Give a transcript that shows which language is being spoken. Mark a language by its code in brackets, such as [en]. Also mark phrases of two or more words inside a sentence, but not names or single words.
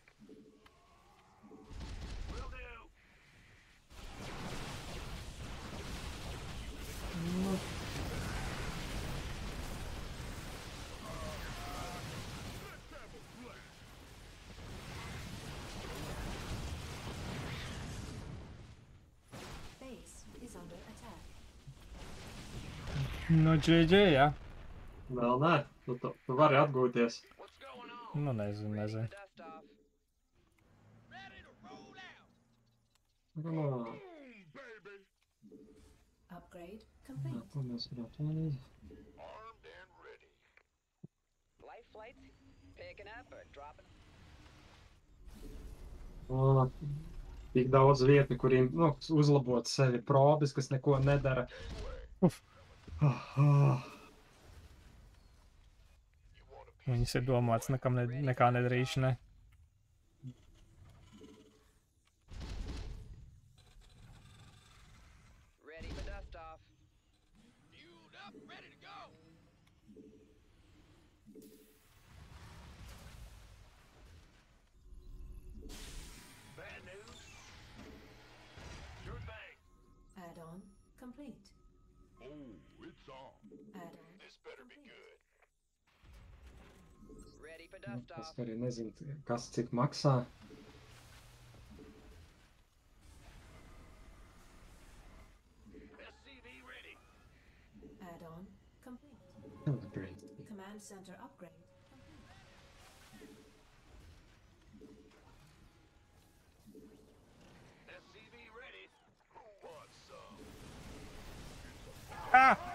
[en] Will do. Let's have a blast. Base is under attack. [lv] Nu, GG, jā. Vēl nē, tu vari atgūties. [en] What's going on? [lv] Nu, nezinu, [en] Ready [lv] nezinu. [en] for dust off. Ready to roll out. Boom, Baby. Upgrade complete. [lv] Ko mēs varētu darīt? [en] Armed and ready. Light flights picking up or dropping. [lv] Tik daudz vietu, kuriem uzlabot sevi probes, kas neko nedara. Uf. Ah. Viņas ir domāts nekam nekā nedarīšanai. [en] Ready for dust off. Fueled up, ready to go. Bad news? Sure thing. Add-on complete. Oh, it's on. Add-on. This better be good. Ready for dust [lv] Es [en] off. [lv] arī nezinu, kas cik maksā. [en] SCV ready. Add-on complete. Upgrade. Command center upgrade complete. SCV ready. Who wants some? Ah!